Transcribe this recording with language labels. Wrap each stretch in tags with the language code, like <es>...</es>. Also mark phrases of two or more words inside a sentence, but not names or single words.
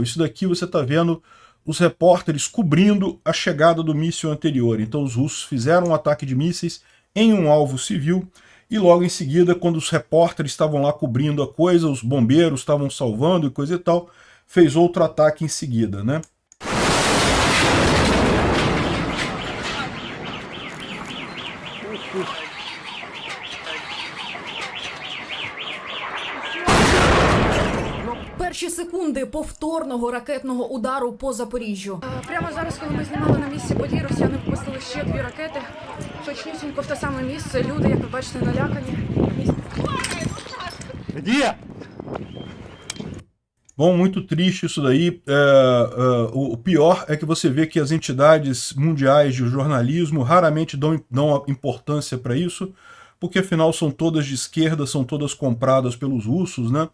<pt>Isso daqui você está vendo os repórteres cobrindo a chegada do míssil anterior. Então os russos fizeram um ataque de mísseis em um alvo civil e logo em seguida, quando os repórteres estavam lá cobrindo a coisa, os bombeiros estavam salvando e coisa e tal, fez outro ataque em seguida, né?</pt> <uk>Перші секунди повторного ракетного удару по Запоріжжю. Прямо зараз, коли ми знімали на місці подій, росіяни випустили ще 2 ракети. Точнісінько в те саме місце. Люди, як ви бачите, налякані.</uk> <ru>Где?</ru> <pt>Bom, muito triste isso daí. O pior é que você vê que as entidades mundiais de jornalismo raramente dão importância para isso, porque afinal são todas de esquerda, são todas compradas pelos russos, né?</pt>